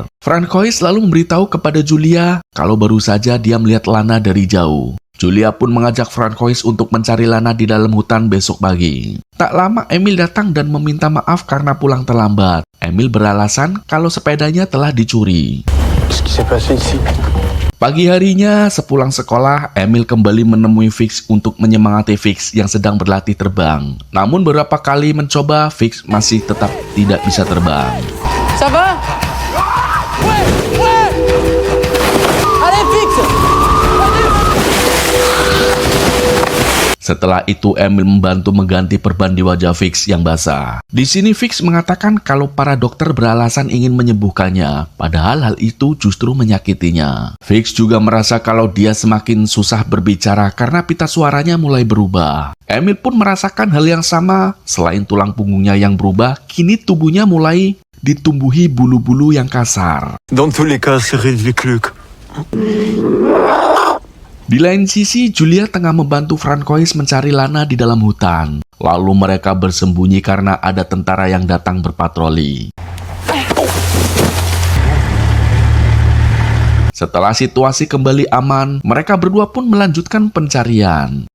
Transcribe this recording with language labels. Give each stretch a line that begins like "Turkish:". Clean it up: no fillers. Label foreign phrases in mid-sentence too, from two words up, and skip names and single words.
Indonesian: Francois lalu memberitahu kepada Julia kalau baru saja dia melihat Lana dari jauh. Julia pun mengajak Francois untuk mencari Lana di dalam hutan besok pagi. Tak lama Emil datang dan meminta maaf karena pulang terlambat. Emil beralasan kalau sepedanya telah dicuri.
French: Qu'est-ce qui s'est passé ici?
Indonesian: Pagi harinya, sepulang sekolah, Emil kembali menemui Fix untuk menyemangati Fix yang sedang berlatih terbang. Namun beberapa kali mencoba, Fix masih tetap tidak bisa terbang.
French: Ça va? Ouais, ouais! Allez, fixe!
Indonesian: Setelah itu Emil membantu mengganti perban di wajah Fix yang basah. Di sini Fix mengatakan kalau para dokter beralasan ingin menyembuhkannya, padahal hal itu justru menyakitinya. Fix juga merasa kalau dia semakin susah berbicara karena pita suaranya mulai berubah. Emil pun merasakan hal yang sama, selain tulang punggungnya yang berubah, kini tubuhnya mulai ditumbuhi bulu-bulu yang kasar.
French: Dans tous les cas, c'est ridicule.
Indonesian: Di lain sisi, Julia tengah membantu Francois mencari Lana di dalam hutan. Lalu mereka bersembunyi karena ada tentara yang datang berpatroli. Setelah situasi kembali aman, mereka berdua pun melanjutkan pencarian.